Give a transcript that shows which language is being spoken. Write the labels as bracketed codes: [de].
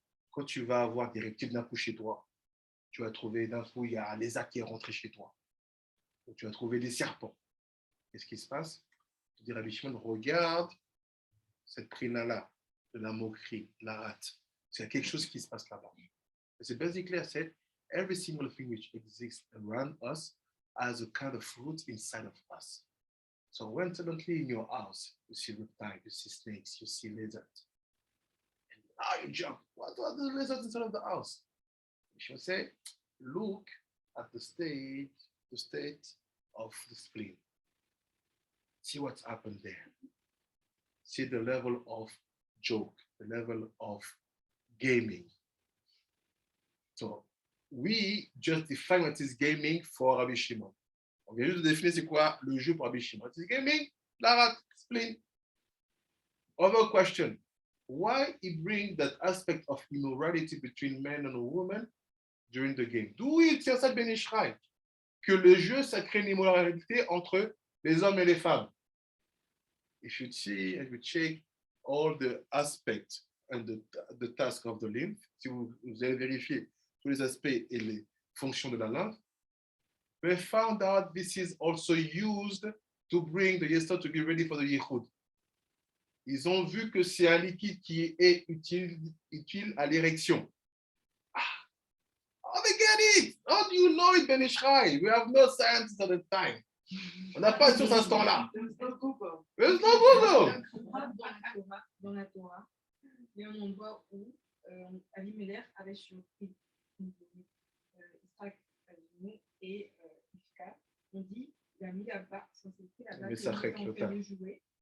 [fr] Quand tu vas avoir des reptiles d'un coup chez toi, tu vas trouver d'un coup, il y a un lézard qui est rentré chez toi. Donc, tu vas trouver des serpents. Qu'est-ce qui se passe? Tu dis, Rabbi Shimon, regarde cette prina-là, de la moquerie, la rate. Il y a quelque chose qui se passe là-bas. [en] C'est basically, I said, every single thing which exists around us has a kind of fruit inside of us. So when suddenly in your house, you see reptiles, you see snakes, you see lizards, and now you jump. What are the lizards inside of the house? You should say, look at the state of the spleen. See what's happened there. See the level of joke, the level of gaming. So we just define what is gaming for Rabbi Shimon. [fr] On vient juste de définir c'est quoi le jeu pour Rabbi Shimon. [en] What is gaming? [fr] La rate, [en] spleen. Other question. Why he brings that aspect of immorality between men and women during the game? [fr] D'où il tire ça de Ben Ishraï? Que le jeu, ça crée une immoralité entre les hommes et les femmes. [en] If you see and you check all the aspects and the task of the lymph, [fr] si vous allez vérifier tous les aspects et les fonctions de la lymphe, [en] they found out this is also used to bring the yesod to be ready for the yichud. [fr] Ils ont vu que c'est un liquide qui est utile à l'érection. [en] Oh, they get it! How do you know it, Ben Ishraï? We have no science at the time. [fr] On n'a pas sur ce temps-là. [en] There's no Google. [fr] Dans la Torah, il y a un endroit où Avimelech avait surpris Israël et Ifka. On dit il a mis là-bas, c'est écrit là-bas, qu'il en fait jouer.